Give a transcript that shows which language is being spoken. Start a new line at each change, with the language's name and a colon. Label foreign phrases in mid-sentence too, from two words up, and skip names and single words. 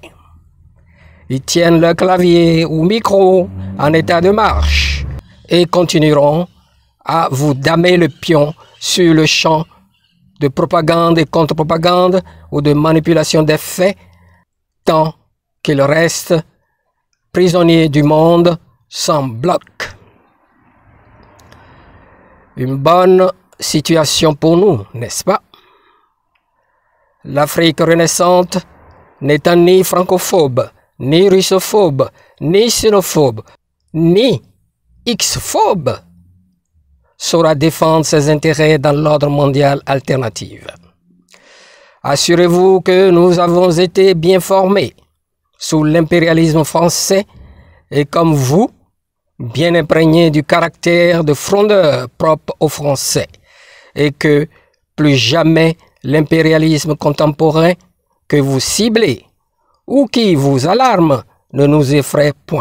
French: Ils tiennent leur clavier ou micro en état de marche et continueront à vous damer le pion sur le champ de propagande et contre-propagande ou de manipulation des faits, tant qu'ils restent prisonniers du monde sans bloc. Une bonne situation pour nous, n'est-ce pas? L'Afrique renaissante n'étant ni francophobe, ni russophobe, ni xénophobe, ni X-phobe, saura défendre ses intérêts dans l'ordre mondial alternatif. Assurez-vous que nous avons été bien formés sous l'impérialisme français et comme vous, bien imprégnés du caractère de frondeur propre aux Français et que plus jamais l'impérialisme contemporain que vous ciblez ou qui vous alarme ne nous effraie point.